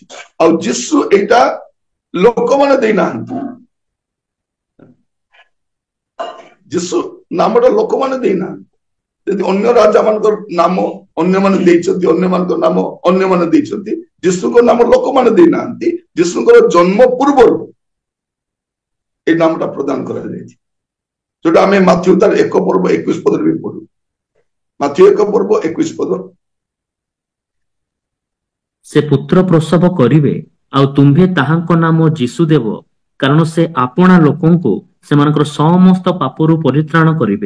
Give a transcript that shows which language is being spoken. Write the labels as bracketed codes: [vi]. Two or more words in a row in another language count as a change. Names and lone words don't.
[or] ଆଉ ଯୀଶୁ ଏଇଟା ଲୋକମାନେ ଦେଇନାହାନ୍ତି, ଯୀଶୁ ନାମଟା ଲୋକମାନେ ଦେଇନାହାନ୍ତି। ଯଦି ଅନ୍ୟ ରାଜା ମାନଙ୍କର ନାମ ଅନ୍ୟମାନେ ଦେଇଛନ୍ତି, ଅନ୍ୟମାନଙ୍କ ନାମ ଅନ୍ୟମାନେ ଦେଇଛନ୍ତି, ଯୀଶୁଙ୍କ ନାମ ଲୋକମାନେ ଦେଇନାହାନ୍ତି। ଯୀଶୁଙ୍କର ଜନ୍ମ ପୂର୍ବରୁ ଏଇ ନାମଟା ପ୍ରଦାନ କରାଯାଇଛି, ଯୋଉଟା ଆମେ ମାଥ୍ୟୁ ତାର 1 ପର୍ବ 21 ପଦରେ ବି ପଢୁ। ମାଥ୍ୟୁ 1 ପର୍ବ 21 ପଦ। ସେ ପୁତ୍ର ପ୍ରସବ କରିବେ, ଆଉ ତୁମ୍ଭେ ତାହାଙ୍କ ନାମ ଯୀଶୁ ଦେବ, କାରଣ ସେ ଆପଣା ଲୋକଙ୍କୁ ସେମାନଙ୍କର ସମସ୍ତ ପାପରୁ ପରିତ୍ରାଣ କରିବେ।